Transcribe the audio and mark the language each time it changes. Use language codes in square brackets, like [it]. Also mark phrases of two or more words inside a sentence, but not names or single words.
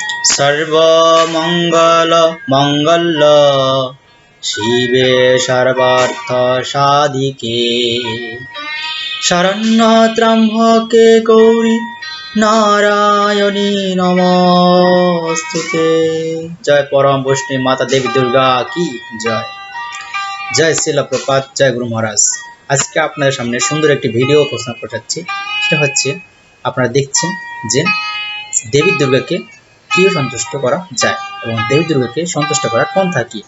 [sa] सर्वमंगल मंगल शिवे सर्वार्थ साधिके शरण्य त्र्यंबके गौरी नारायणी नमस्तुते। [hi] जय परम वैष्णवी माता देवी दुर्गा की जय। जय श्रील प्रपात, जय गुरु महाराज। [bn] আজকে আপনাদের সামনে সুন্দর একটি ভিডিও উপস্থাপন করতে সেটা হচ্ছে আপনারা দেখছেন যে দেবী দুর্গাকে কিভাবে সন্তুষ্ট করা যায় এবং দেবী দুর্গাকে সন্তুষ্ট করার পন্থা কি।